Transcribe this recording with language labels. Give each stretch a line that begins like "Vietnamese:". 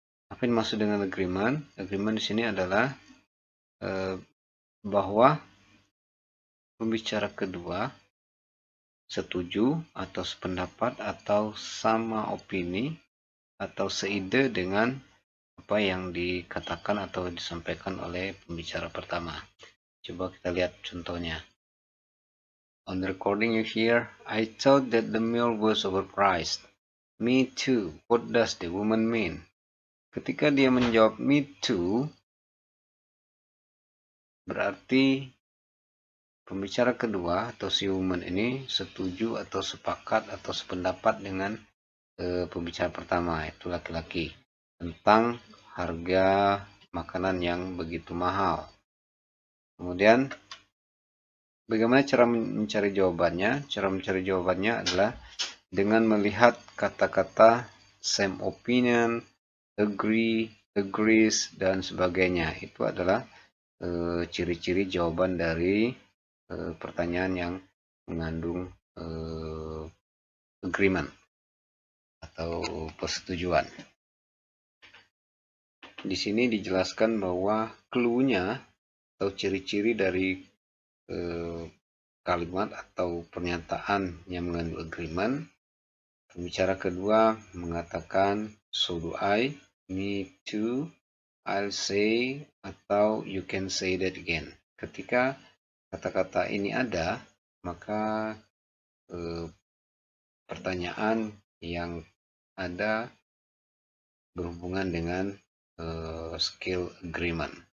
Indonesian: Apa yang dimaksud dengan agreement? Agreement di sini adalah bahwa pembicara kedua setuju atau sependapat atau sama opini atau seide dengan apa yang dikatakan atau disampaikan oleh pembicara pertama. Coba kita lihat contohnya.
English: On the recording you hear, I thought that the meal was overpriced. Me too. What does the woman mean?
Indonesian: Ketika dia menjawab
English: me too,
Indonesian: berarti pembicara kedua atau si woman ini setuju atau sepakat atau sependapat dengan pembicara pertama, yaitu laki-laki, tentang harga makanan yang begitu mahal. Kemudian, bagaimana cara mencari jawabannya? Cara mencari jawabannya adalah dengan melihat kata-kata
English: same opinion, agree, agrees,
Indonesian: dan sebagainya. Itu adalah ciri-ciri jawaban dari pertanyaan yang mengandung agreement atau persetujuan. Di sini dijelaskan bahwa clue-nya atau ciri-ciri dari kalimat atau pernyataan yang mengandung agreement, pembicara kedua mengatakan
English: so do I, me too, I'll say,
Indonesian: atau
English: you can say that again.
Indonesian: Ketika kata-kata ini ada, maka pertanyaan yang ada berhubungan dengan skill agreement.